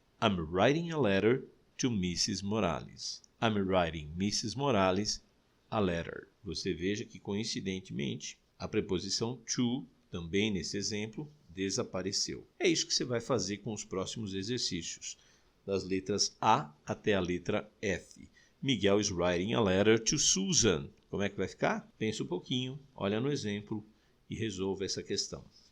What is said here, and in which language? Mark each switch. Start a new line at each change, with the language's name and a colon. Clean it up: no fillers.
English: I'm writing a letter to Mrs. Morales. I'm writing Mrs. Morales a letter.
Portuguese: Você veja que, coincidentemente, a preposição to, também nesse exemplo, desapareceu. É isso que você vai fazer com os próximos exercícios, das letras A até a letra F.
English: Miguel is writing a letter to Susan.
Portuguese: Como é que vai ficar? Pensa um pouquinho, olha no exemplo e resolva essa questão.